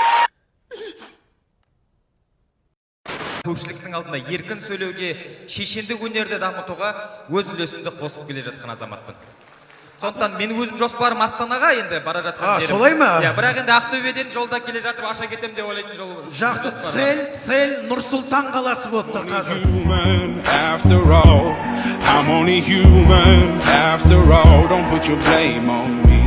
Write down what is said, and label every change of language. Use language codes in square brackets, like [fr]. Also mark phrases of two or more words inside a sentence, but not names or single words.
[kk] Көпшіліктің алдында еркін сөйлеуге, шешендік өнерді дамытуға өз үлесімді қосып келе жатқан азаматпын. Сондықтан мен өзім жоспарым Астанаға енді бара жатқан жерім. Солай ма? Бірақ енді Ақтөбеден жолда келе жатып аша кетем деп ойлайтын жол. Жақсы, цель Нұр-Сұлтан қаласы болып тұр қазір. [en] I'm only human after all. Don't put your blame on me.